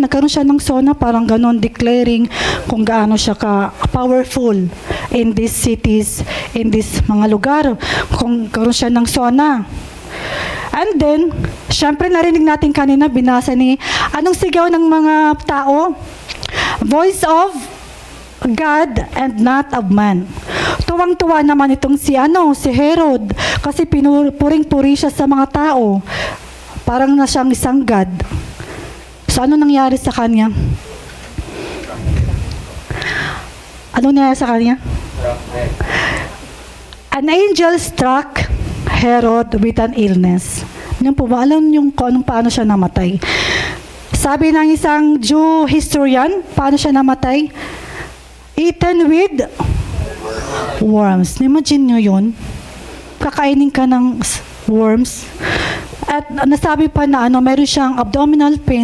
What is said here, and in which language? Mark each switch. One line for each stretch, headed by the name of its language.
Filipino: Nagkaroon siya ng sona, parang ganun, declaring kung gaano siya ka-powerful
English: in these cities,
Filipino: in these mga lugar. Kung karoon siya ng sona. And then, syempre narinig natin kanina, binasa ni, anong sigaw ng mga tao?
English: Voice of God and not of man.
Filipino: Tuwang-tuwa naman itong si Herod, kasi puring-puri siya sa mga tao. Parang na siyang isang God. So, ano nangyari sa kanya? Ano nangyari sa kanya?
English: An angel struck Herod with an illness.
Filipino: Yun po ba? Alam niyo kung paano siya namatay? Sabi ng isang Jew historian, paano siya namatay?
English: Eaten with worms.
Filipino: Imagine nyo yun? Kakainin ka ng worms. At nasabi pa na mayroon siyang abdominal pain.